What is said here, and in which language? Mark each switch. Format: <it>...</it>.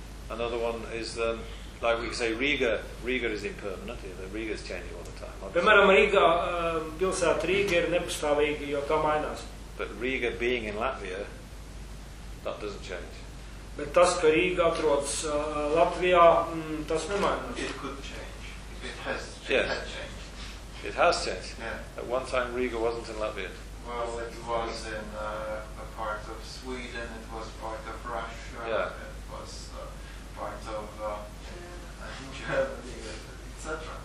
<en>Another one is, like we say, Riga is impermanent, yeah, Riga is changing all the time.</en> <lv>Piemēram, Rīgā, pilsēta Rīga ir nepastāvīga, jo tā mainās.</lv> <en>But Riga being in Latvia, that doesn't change.</en> <lv>Bet tas, ka Rīga atrodas Latvijā, tas nemainās.</lv> <en>It could change, if it has changed. Yes. It has changed. Yeah. At one time, Riga wasn't in Latvia. Well, it was in a part of Sweden, it was part of Russia, yeah. It was part of Germany, etc.</en>